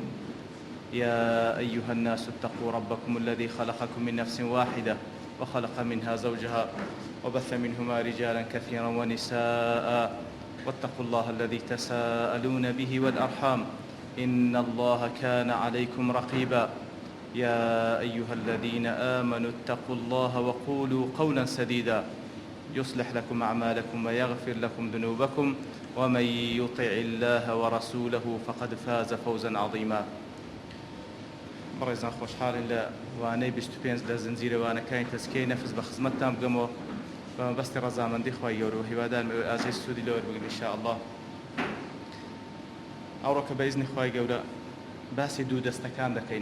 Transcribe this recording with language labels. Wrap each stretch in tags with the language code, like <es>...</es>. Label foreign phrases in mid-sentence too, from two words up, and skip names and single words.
<ar>يا أيها الناس اتقوا ربكم الذي خلقكم من نفس واحدة وخلق منها زوجها وبث منهما رجالا كثيرا ونساء واتقوا الله الذي تساءلون به والأرحام إن الله كان عليكم رقيبا. يا أيها الذين آمنوا اتقوا الله وقولوا قولا سديدا يصلح لكم أعمالكم ويغفر لكم ذنوبكم ومن يطع الله ورسوله فقد فاز فوزا عظيما.</ar> <ckb>بەڕێزان خۆشحاڵین لە وانەی 25 لە زنجیرەوانەکانی تەزکیەی نەفس بە خزمەتتان بگەمەوە بە مەبەستی ڕەزامەندی خوای گەورە و هیوادارم ئێوە ئاجای سوودی لەوە بگرن</ckb> <ar>ئینشاءالله.</ar> <ckb>ئەوڕۆکە بە ئیزنی خوای گەورە باسی دوو دەستەکان دەکەین.</ckb>